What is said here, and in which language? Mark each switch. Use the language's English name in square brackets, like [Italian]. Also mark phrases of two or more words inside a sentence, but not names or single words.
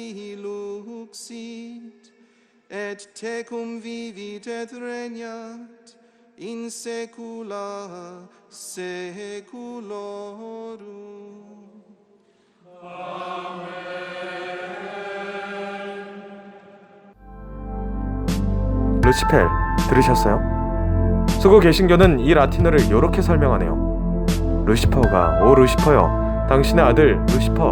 [Latin] iluxit, et tecum vivit et regnat in saecula saeculorum. [Korean] 루시펠 들으셨어요? 수구 개신교는 이 라틴어를 이렇게 설명하네요. 루시퍼가 오 루시퍼여 당신의 아들 루시퍼.